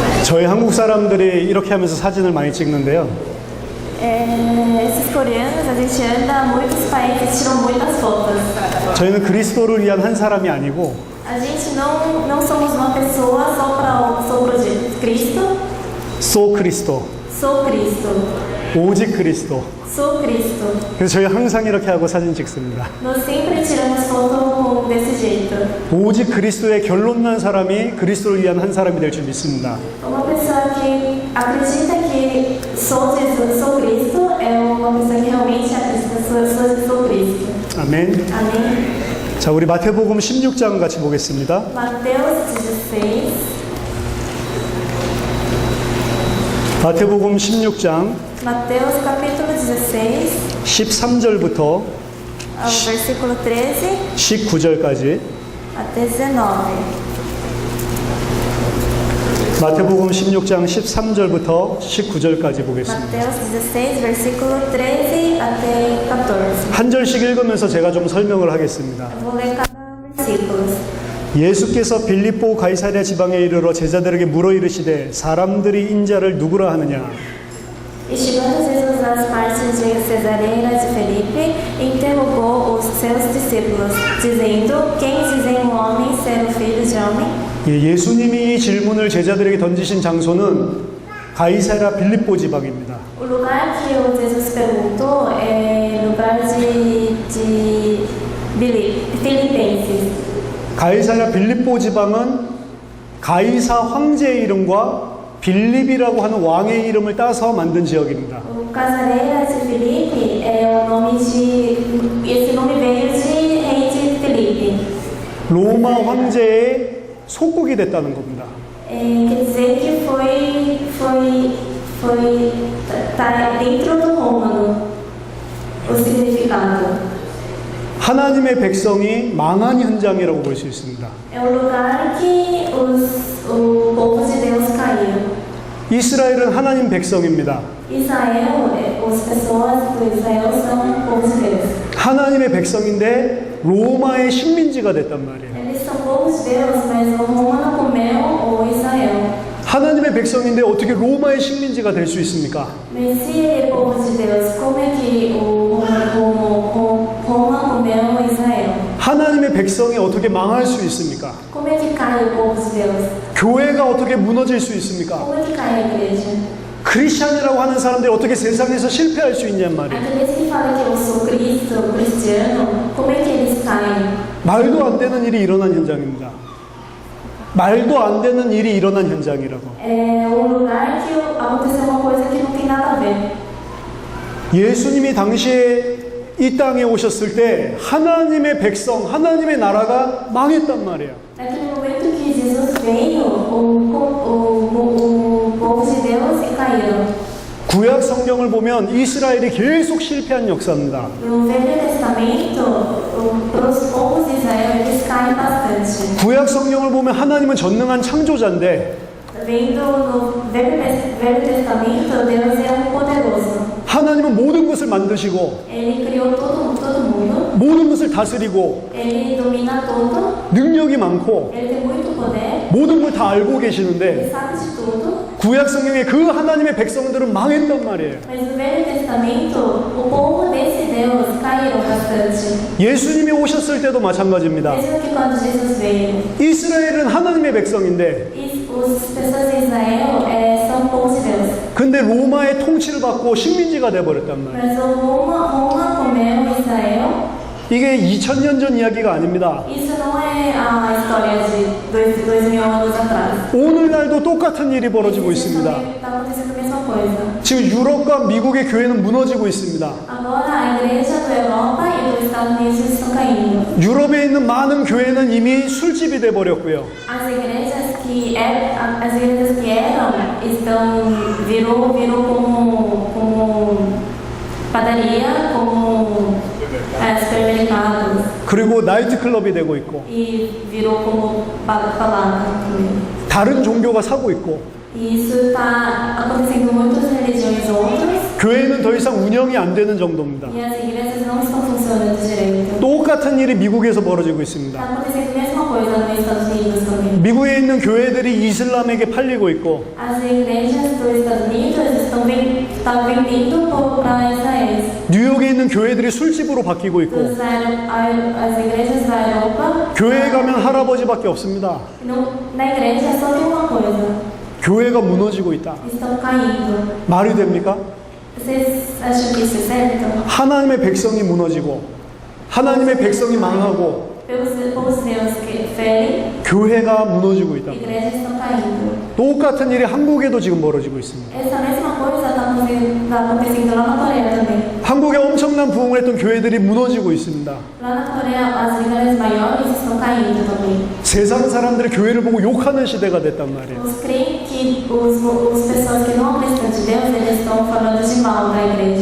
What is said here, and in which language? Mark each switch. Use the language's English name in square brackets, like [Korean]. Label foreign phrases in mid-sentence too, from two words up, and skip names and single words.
[Korean] 저희 한국 사람들이 이렇게 하면서 사진을 많이 찍는데요. [Portuguese] Esses coreanos, a gente anda muitos países, tiram muitas fotos. [Korean] 저희는 그리스도를 위한 한 사람이 아니고 [Portuguese] A gente não somos uma pessoa só para o Cristo. [Korean] 소 그리스도, [Portuguese] Sou Cristo. [Korean] 오직 그리스도. [Portuguese] Sou Cristo. [Korean] 그래서 저희 항상 이렇게 하고 사진 찍습니다. [Portuguese] Nós sempre tiramos foto desse jeito. [Korean] 오직 그리스도의 결론 난 사람이 그리스도를 위한 한 사람이 될 줄 믿습니다. [Portuguese] Uma pessoa que acredita que sou Jesus, sou Cristo, é uma pessoa que realmente acredita sou Cristo. [Korean] 아멘. [Portuguese] Amém. [Korean] 자, 우리 마태복음 16장 같이 보겠습니다. [Portuguese] Mateus 16. [Korean] 마태복음 16장 [Portuguese] Mateus capítulo 16, [Korean] 13절부터 [Portuguese] ao versículo 13 [Korean] 19절까지 [Portuguese] até 19. [Korean] 마태복음 16장 13절부터 19절까지 보겠습니다. [Portuguese] Mateus 16, versículo 13 até 14. [Korean] 한 절씩 읽으면서 제가 좀 설명을 하겠습니다. [Portuguese] Eu vou ler cada versículo. [Korean] 예수께서 빌립보 가이사랴 지방에 이르러 제자들에게 물어 이르시되 사람들이 인자를 누구라 하느냐? [Portuguese] E chegando Jesus às partes de Cesareia de Felipe, interrogou os seus discípulos, dizendo: Quem dizem o homem ser o filho de homem? [Korean] 예수님이 이 질문을 제자들에게 던지신 장소는 가이사랴 빌립보 지방입니다. [Portuguese] O lugar que o Jesus perguntou é lugar de Filipenses. [Korean] 가이사랴 빌립보 지방은 가이사 황제의 이름과 빌립이라고 하는 왕의 이름을 따서 만든 지역입니다. [Portuguese] O Cesareia de Felipe é o nome esse nome veio de rei de Felipe. [Korean] 로마 황제의 속국이 됐다는 겁니다. [Portuguese] Quer dizer que tá dentro do Rômano o significado. [Korean] 하나님의 백성이 망한 현장이라고 볼 수 있습니다. [Portuguese] É o lugar que o povo de Deus caiu. [Korean] 이스라엘은 하나님 백성입니다. [Portuguese] Israel, as pessoas do Israel são o povo de Deus. [Korean] 하나님의 백성인데 로마의 식민지가 됐단 말이에요. [Portuguese] Eles são povo de Deus, mas o Romano comeu o Israel. [Korean] 하나님의 백성인데 어떻게 로마의 식민지가 될 수 있습니까? [Portuguese] Mas se ele é povo de Deus, como é que o Roma comeu o Israel? [Korean] 하나님의 백성이 어떻게 망할 수 있습니까? [Portuguese] Como é que cai o povo de Deus? [Korean] 교회가 어떻게 무너질 수 있습니까? [Portuguese] Como é que cai a igreja? [Korean] 크리스찬이라고 하는 사람들이 어떻게 세상에서 실패할 수 있냔 말이에요. [Portuguese] Aqueles que falam que eu sou cristiano, como é que eles caem? [Korean] 말도 안 되는 일이 일어난 현장입니다. 말도 안 되는 일이 일어난 현장이라고. [Portuguese] É um lugar que aconteceu uma coisa que não tem nada a ver. [Korean] 예수님이 당시에 이 땅에 오셨을 때 하나님의 백성, 하나님의 나라가 망했단 말이에요. [Portuguese] Naquele momento que Jesus veio, o povo de Deus caíram. [Korean] 구약 성경을 보면 이스라엘이 계속 실패한 역사입니다. [Portuguese] No Velho Testamento, os povos de Israel eles caem bastante. [Korean] 구약 성경을 보면 하나님은 전능한 창조자인데 [Portuguese] Vendo no Velho Testamento, Deus é poderoso. [Korean] 하나님은 모든 것을 만드시고 [Portuguese] Ele criou todo mundo. [Korean] 모든 것을 다스리고 [Portuguese] Ele domina tudo. [Korean] 능력이 많고 [Portuguese] Ele tem muito poder. [Korean] 모든 걸 다 알고 [Portuguese] Ele [Korean] 계시는데 [Portuguese] sabe de tudo. [Korean] 구약 성경에 그 하나님의 백성들은 망했단 말이에요. [Portuguese] Mas no Velho Testamento, o povo desse Deus caíram bastante. [Korean] 예수님이 오셨을 때도 마찬가지입니다. [Portuguese] Mesmo que quando Jesus veio, [Korean] 이스라엘은 하나님의 백성인데 [Portuguese] as pessoas de Israel são povo de Deus. [Korean] 근데 로마의 통치를 받고 식민지가 돼버렸단 말이에요. [Portuguese] Mas o Roma comeu Israel. [Korean] 이게 2000년 전 이야기가 아닙니다. [Portuguese] Isso não é a história de 2000 anos atrás. [Korean] 오늘날도 똑같은 일이 벌어지고 있습니다. [Portuguese] Está acontecendo a mesma coisa. [Korean] 지금 유럽과 미국의 교회는 무너지고 있습니다. [Portuguese] Agora a igreja da Europa e dos Estados Unidos estão caindo. [Korean] 유럽에 있는 많은 교회는 이미 술집이 돼버렸고요. [Portuguese] As igrejas que eram virou como padaria, como supermercados. [Korean] 그리고 나이트클럽이 되고 있고 [Portuguese] E virou como balada também. [Korean] 다른 종교가 사고 있고 [Portuguese] E isso está acontecendo em muitas religiões outras. [Korean] 교회는 더 이상 운영이 안 되는 정도입니다. [Portuguese] E as igrejas não estão funcionando funciona do direito. [Korean] 똑같은 일이 미국에서 벌어지고 있습니다. [Portuguese] Está acontecendo a mesma coisa nos Estados Unidos também. [Korean] 미국에 있는 교회들이 이슬람에게 팔리고 있고 [Portuguese] As igrejas dos Estados Unidos estão vendendo para Israel. [Korean] 뉴욕에 있는 교회들이 술집으로 바뀌고 있고 [Portuguese] As igrejas da Europa, [Korean] 교회에 가면 할아버지밖에 없습니다. [Portuguese] na igreja só tem uma coisa: [Korean] 교회가 무너지고 있다. [Portuguese] estão caindo. [Korean] 말이 됩니까? [Portuguese] Vocês acham que isso é certo? [Korean] 하나님의 백성이 무너지고 하나님의 백성이 망하고 [Portuguese] Pelos Deus que ferem, [Korean] 교회가 무너지고 있다. [Portuguese] igrejas estão caindo. [Korean] 똑같은 일이 한국에도 지금 벌어지고 있습니다. [Portuguese] Essa mesma coisa está acontecendo lá na Coreia também. [Korean] 한국에 엄청난 부흥을 했던 교회들이 무너지고 있습니다. [Portuguese] Lá na Coreia, as igrejas maiores estão caindo também. [Korean] 세상 사람들이 교회를 보고 욕하는 시대가 됐단 말이에요. [Portuguese] Os creem que as pessoas que não acreditam de Deus, eles estão falando de mal da igreja.